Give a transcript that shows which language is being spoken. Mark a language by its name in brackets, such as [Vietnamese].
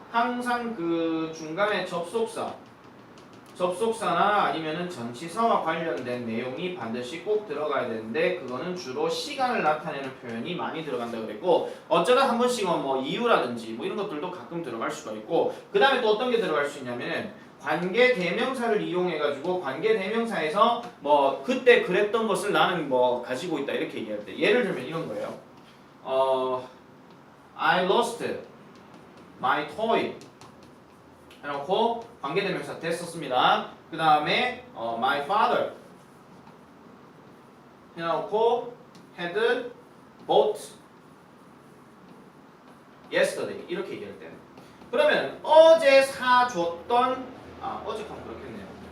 [Korean] 항상 그 중간에 접속사나 아니면은 전치사와 관련된 내용이 반드시 꼭 들어가야 되는데 그거는 주로 시간을 나타내는 표현이 많이 들어간다 그랬고 어쩌다 한 번씩은 뭐 이유라든지 뭐 이런 것들도 가끔 들어갈 수가 있고 그 다음에 또 어떤 게 들어갈 수 있냐면은 관계 대명사를 이용해 가지고 관계 대명사에서 뭐 그때 그랬던 것을 나는 뭐 가지고 있다 이렇게 얘기할 때 예를 들면 이런 거예요. [English] I lost my toy [Korean] 해놓고 관계대명사 됐었습니다. 그 다음에 [English] my father [Korean] 해놓고 [English] had bought yesterday [Korean] 이렇게 얘기할 때는 그러면 어제 사줬던 어제 하면 그렇겠네요.